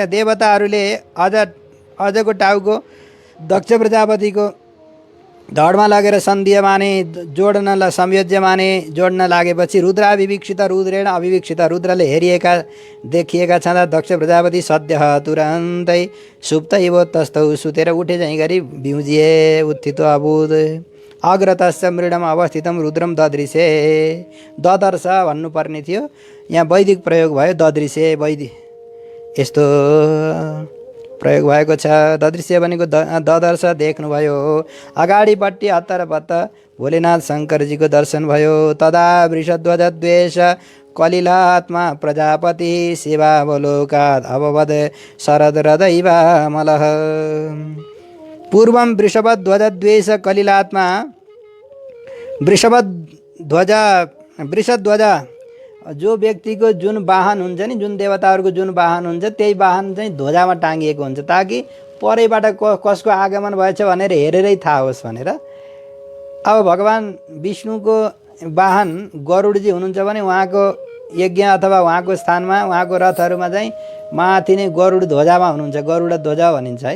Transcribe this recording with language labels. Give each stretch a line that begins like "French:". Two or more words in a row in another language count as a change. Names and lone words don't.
Nepali: देवताहरूले अजको टाउको दक्ष प्रजापतिको धडमा लगेर सन्धियमाने जोड्न संयोज्यमाने जोड्न लागेपछि
Sanskrit: रुद्राभिवीक्षित रुद्रेण अभिवीक्षित
Nepali: रुद्रले देखिएका छँदा दक्ष प्रजापति सद्य तुरन्तै सुप्तैव तस्तौ सुतेर उठे चाहिँ गरी बिउजिए।
Sanskrit: उत्थितो अबुध अग्रतश्च मृडम अवस्थितम रुद्रम ददृशे।
Nepali: ददर्श भन्नुपर्ने थियो, यहाँ वैदिक प्रयोग भयो ददृशे, वैदिक यस्तो प्रयोग भएको छ। ददृश्य भनेको ददर्श देख्नुभयो। अगाडिपट्टि हत्तरपत्त भोलेनाथ शङ्करजीको दर्शन भयो।
Sanskrit: तदा वृषध्वज द्वेष कलिलात्मा प्रजापति शिवावलोकात् अववद शरदरदैवामलः। पूर्वं वृषभध्वज द्वेष कलिलात्मा
Nepali: वृषध्वज जो व्यक्तिको जुन वाहन हुन्छ नि, जुन देवताहरूको जुन वाहन हुन्छ, त्यही वाहन चाहिँ ध्वजामा टाँगिएको हुन्छ ताकि परैबाट कसको आगमन भएछ भनेर हेरेरै थाहा होस् भनेर। अब भगवान विष्णुको वाहन गरुडजी हुनुहुन्छ भने उहाँको यज्ञ अथवा उहाँको स्थानमा उहाँको रथहरूमा चाहिँ माथि नै गरुड ध्वजामा हुनुहुन्छ, गरुड ध्वजा भनिन्छ होइन।